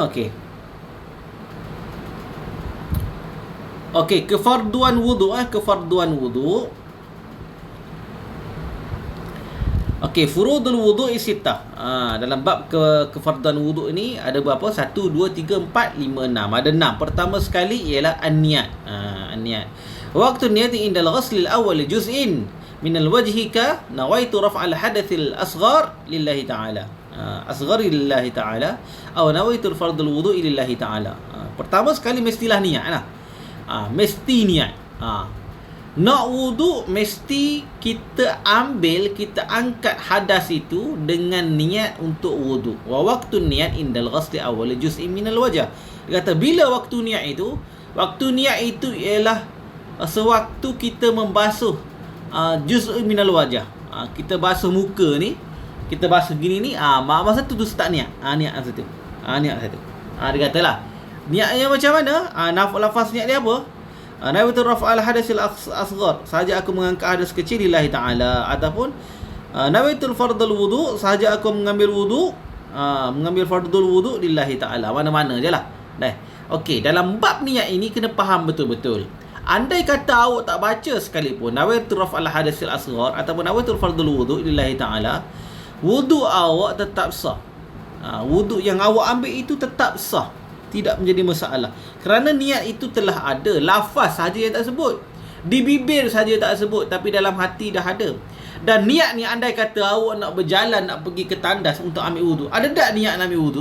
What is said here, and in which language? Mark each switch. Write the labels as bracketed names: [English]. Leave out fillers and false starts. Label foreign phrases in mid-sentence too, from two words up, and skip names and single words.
[Malay] Okey. Okey, kefarduan wudu. [Arabic] Okey, فروض الوضوء ستة. [Malay] Dalam bab kefarduan wudu ni ada berapa? 1 2 3 4 5 6. Ada 6. Pertama sekali ialah an-niyat. An-niyat. [Arabic] وقت النية عند الغسل الأول جزء من الوجه كنويت رفع الحدث الأصغر لله تعالى. أصغر لله تعالى atau نويت فرض الوضوء لله تعالى. [Malay] Pertama sekali mestilah niat lah. Mesti niat. Nak wudu mesti kita angkat hadas itu dengan niat untuk wudu. [Arabic] ووقت النية عند الغسل أول جزء من الوجه. [Malay] Dia kata bila waktu niat itu ialah sewaktu kita membasuh [Arabic] جزء من الوجه. [Malay] Kita basuh muka ni, kita basuh gini ni, masa tu start niat. Niat satu. Dia katalah niatnya macam mana? Lafaz niat dia apa? [Arabic] نويت رفع الحدث الأصغر, [Malay] sahaja aku mengangkat hadas kecil [Arabic] لله تعالى, [Malay] ataupun [Arabic] نويت فرض الوضوء, [Malay] sahaja aku mengambil fardul wudu [Arabic] لله تعالى. [Malay] Mana-mana je lah. Okey, dalam bab niat ini kena faham betul-betul. Andai kata awak tak baca sekalipun [Arabic] نويت رفع الحدث الأصغر [Malay] ataupun [Arabic] نويت فرض الوضوء لله تعالى, [Malay] wudu awak tetap sah. Wudu yang awak ambil itu tetap sah, tidak menjadi masalah. Kerana niat itu telah ada. Lafaz saja yang tak sebut, di bibir saja tak sebut, tapi dalam hati dah ada. Dan niat ni, andai kata awak nak berjalan, nak pergi ke tandas untuk ambil wudu, ada tak niat nak ambil wudu?